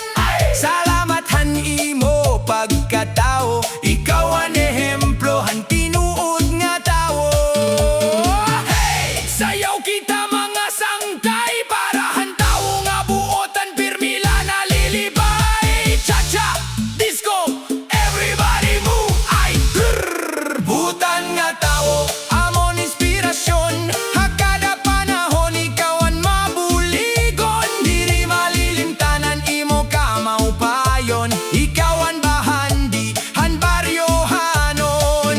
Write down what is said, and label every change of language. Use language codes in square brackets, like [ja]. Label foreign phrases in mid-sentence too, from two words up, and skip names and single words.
[war] Salamat han imo pagkatao, ikaw ang ehemplo han tinuod nga tawo. Sayaw kita mga sangkay, para han tawo nga buotan pirmila nalilibay. Cha-cha, [en] disco, everybody move, ay grrr. [war] Butan nga tawo amon inspirasyon, hakada panahon ikaw ang mabuligon. Diri malilimtanan imo ka maupayon, ikaw ang bahandi han baryohanon.